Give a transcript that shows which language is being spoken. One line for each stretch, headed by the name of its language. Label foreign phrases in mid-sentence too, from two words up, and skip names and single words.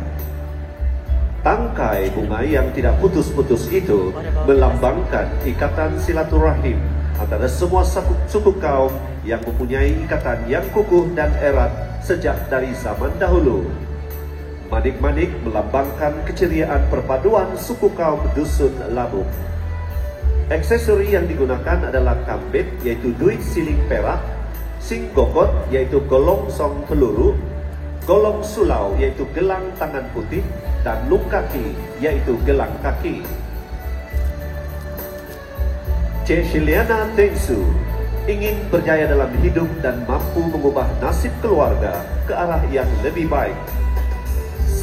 Malay: Tangkai bunga yang tidak putus-putus itu melambangkan ikatan silaturahim antara semua suku kaum yang mempunyai ikatan yang kukuh dan erat sejak dari zaman dahulu. Manik-manik melambangkan keceriaan perpaduan suku kaum Dusun Labuk. Aksesori yang digunakan adalah kambit, yaitu duit siling perak,
Central Dusun: sing gokot,
Malay: yaitu golong song peluru,
Central Dusun: golong sulau,
Malay: yaitu gelang tangan putih, dan lung kaki, yaitu gelang kaki. Celana Tensu ingin berjaya dalam hidup dan mampu mengubah nasib keluarga ke arah yang lebih baik.